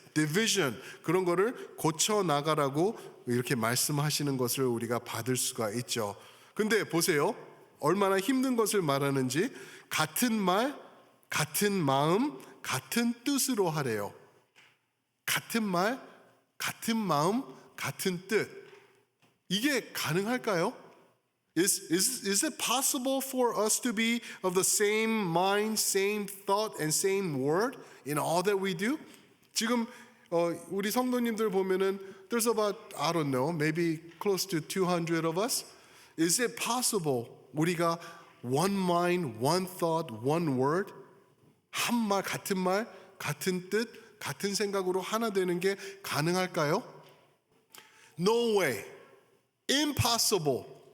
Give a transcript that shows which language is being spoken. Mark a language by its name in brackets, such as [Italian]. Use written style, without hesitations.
[Korean] division, 그런 거를 고쳐 나가라고 이렇게 말씀하시는 것을 우리가 받을 수가 있죠. 근데 보세요. 얼마나 힘든 것을 말하는지. 같은 말, 같은 마음, 같은 뜻으로 하래요. 같은 말, 같은 마음, 같은 뜻. 이게 가능할까요? [English] Is it possible for us to be of the same mind, same thought, and same word in all that we do? [Korean] 지금 우리 성도님들 보면은 [English] there's about, I don't know, maybe close to 200 of us. Is it possible [Korean] 우리가 [English] one mind, one thought, one word, [Korean] 한 말, 같은 뜻, 같은 생각으로 하나 되는 게 가능할까요? [English] No way. Impossible.